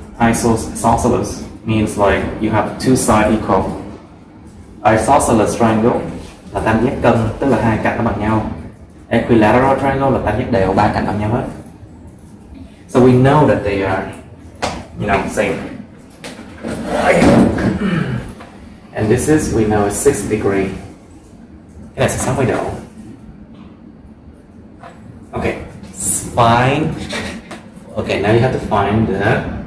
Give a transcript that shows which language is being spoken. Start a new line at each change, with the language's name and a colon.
English: Isosceles means like you have two sides equal.
Vietnamese: Isosceles triangle là tam giác cân, tức là hai cạnh nó bằng nhau. Equilateral triangle là tam giác đều, ba cạnh bằng nhau hết.
English: So we know that they are, same. And this is, we know, is 6 degree.
Vietnamese: Cái này sẽ 60 độ.
English: Okay, find. Okay, now you have to find the.